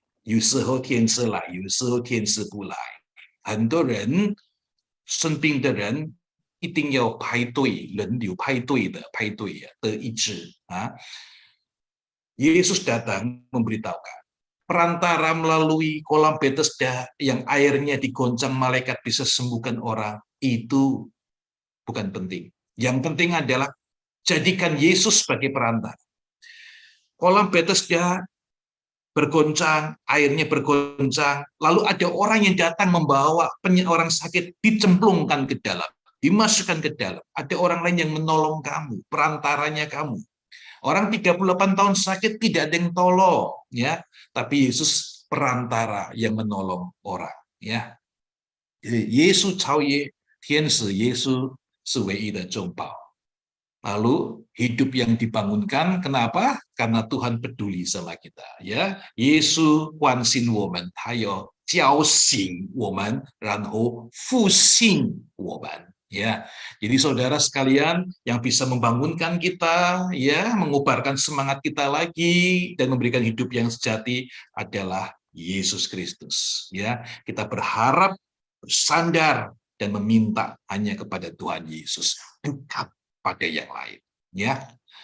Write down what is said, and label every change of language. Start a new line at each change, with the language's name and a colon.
Chinese: 有时候天使来，有时候天使不来。很多人生病的人。一定要排队，人流排队的医治啊。
Indonesian: Yesus datang memberitahukan perantara melalui kolam Bethesda yang airnya digoncang malaikat bisa sembuhkan orang itu bukan penting. Yang penting adalah jadikan Yesus sebagai perantara. Kolam Bethesda bergoncang, airnya bergoncang, lalu ada orang yang datang membawa orang sakit, dicemplungkan ke dalam, dimasukkan ke dalam. Ada orang lain yang menolong kamu, perantaranya kamu. Orang 38 tahun sakit tidak ada yang tolong, ya. Tapi Yesus perantara yang menolong orang, ya.
Chinese: Yesus 超越天使，耶稣是唯一的中保。
Indonesian: Lalu hidup yang dibangunkan, kenapa? Karena Tuhan peduli sama kita, ya.
Chinese: Yesus 关心我们，他有叫醒我们，然后复兴我们，ya.
Indonesian: Jadi saudara sekalian yang bisa membangunkan kita, ya, mengubarkan semangat kita lagi dan memberikan hidup yang sejati adalah Yesus Kristus, ya. Kita berharap, bersandar dan meminta hanya kepada Tuhan Yesus, bukan pada yang lain, ya.